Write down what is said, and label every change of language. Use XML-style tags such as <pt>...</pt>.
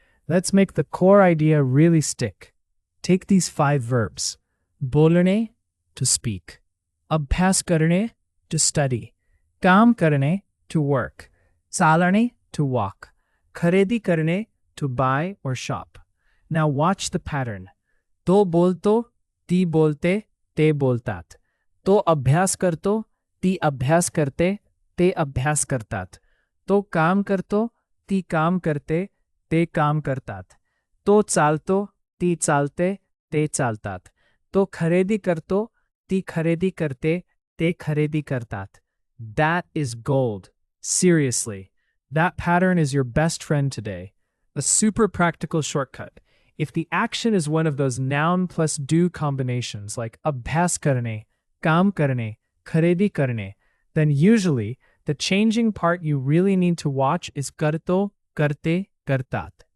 <en>Let's make the core idea really stick. Take these 5 verbs. बोलणे, to speak. अभ्यास करणे, to study. काम करणे, to work. चालणे, to walk. खरेदी करणे, to buy or shop. Now watch the pattern.</en> <mr>तो बोलतो, ती बोलते, ते बोलतात. तो अभ्यास करतो, ती अभ्यास करते, ते अभ्यास करतात. तो काम करतो, ती काम करते, ते काम करतात. तो चालतो, ती चालते, ते चालतात. तो खरेदी करतो, ती खरेदी करते, ते खरेदी करतात.</mr> <en>That is gold. Seriously. That pattern is your best friend today. A super practical shortcut. If the action is one of those noun plus do combinations like abhyas karne, काम करणे, खरेदी करणे, then usually the changing part you really need to watch is करतो, करते, करतात.</en>